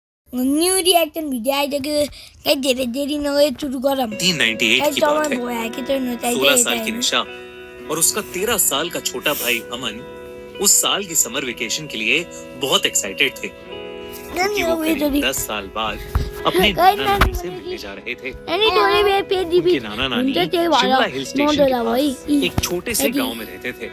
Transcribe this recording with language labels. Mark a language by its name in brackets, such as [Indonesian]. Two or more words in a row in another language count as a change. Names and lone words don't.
[English] new reaction video [Nepali] आइसक्यो कहीं धेरै देरी नगरी सुरु गरौँ [Hindi] 1998 की बात है। कि तो 16 साल की निशा और उसका 13 साल का छोटा भाई अमन उस साल की [English] summer vacation [Hindi] के लिए बहुत एक्साइटेड थे, क्योंकि वो करीब 10 साल बाद अपने नाना नानी से मिलने जा रहे थे। उनके नाना नानी शिमला [English] hill station [Hindi] के पास एक छोटे से गांव में रहते थे।